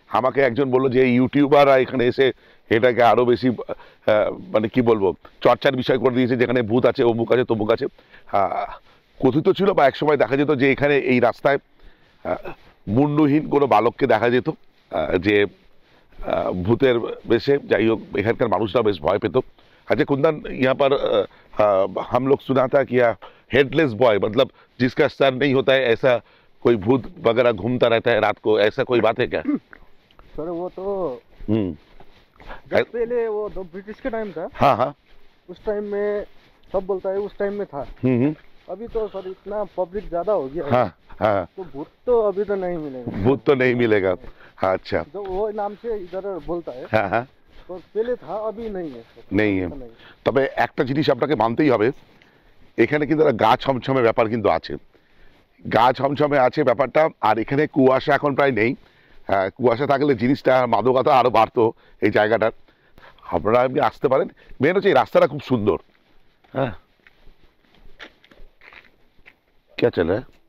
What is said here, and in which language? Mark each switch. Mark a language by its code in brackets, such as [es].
[bn] আমাকে একজন বললো যে ইউটিউবাররা এখানে এসে এটাকে আরো বেশি মানে কি বলবো, চর্চার বিষয় করে দিয়েছে, যেখানে ভূত আছে, অমুক আছে, তমুক আছে। কথিত ছিল বা একসময় দেখা যেত যে এখানে এই রাস্তায় মুন্ডহীন কোনো বালককে দেখা যেত, যে ভূতের বেশে। যাই হোক, এখানকার মানুষরা বেশ ভয় পেত। [hi] अच्छा कुंदन, यहाँ पर हम लोग सुना था कि हेडलेस बॉय, मतलब जिसका सर नहीं होता है, ऐसा कोई भूत वगैरह घूमता रहता है रात को, ऐसा कोई बात है क्या? सर वो तो जब पहले वो तो ब्रिटिश के टाइम था। हाँ हाँ, उस टाइम में सब बोलता है उस टाइम में था। अभी तो सर इतना पब्लिक ज्यादा हो गया है। हाँ हाँ, तो भूत तो अभी तो नहीं मिलेगा। भूत तो नहीं मिलेगा। हाँ, अच्छा, जो वो नाम से इधर बोलता है, हाँ हाँ, तो पहले था, अभी नहीं है सर। [bn] নেই। তবে একটা জিনিস আপনাকে মানতেই হবে, এখানে কিন্তু একটা গা ছমছমে ব্যাপার কিন্তু আছে, গা ছমছমে আছে ব্যাপারটা। আর এখানে কুয়াশা এখন প্রায় নেই। কুয়াশা থাকলে জিনিসটা মাদকতা আরো বাড়তো এই জায়গাটার। আপনারা এমনি আসতে পারেন, মেন হচ্ছে এই রাস্তাটা খুব সুন্দর। [hi] হ্যাঁ, क्या चल रहा है?